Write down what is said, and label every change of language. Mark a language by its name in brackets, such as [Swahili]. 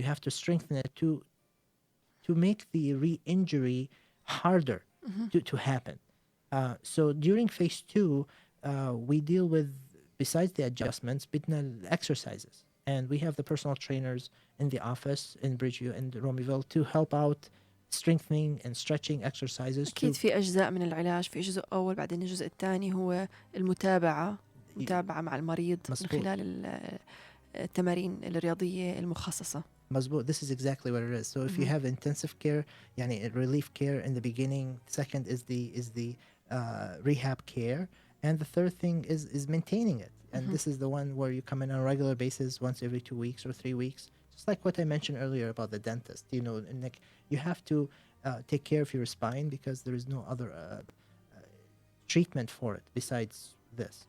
[English] You have to strengthen it to make the re-injury harder to happen. So during phase 2, we deal with, besides the adjustments, [Arabic] بدنا [English] exercises. And we have the personal trainers in the office in Bridgeview and Romeville to help out strengthening and stretching exercises. [Arabic] أكيد في أجزاء من العلاج، في جزء أول بعدين الجزء الثاني هو المتابعة مع المريض من خلال التمارين الرياضية المخصصة. مظبوط. [English] This is exactly what it is. So if you have intensive care, [Arabic] يعني [English] relief care in the beginning. Second is the rehab care, and the third thing is maintaining it. And this is the one where you come in on a regular basis, once every 2 weeks or 3 weeks. Just like what I mentioned earlier about the dentist. You know, Nick, you have to take care of your spine because there is no other treatment for it besides this.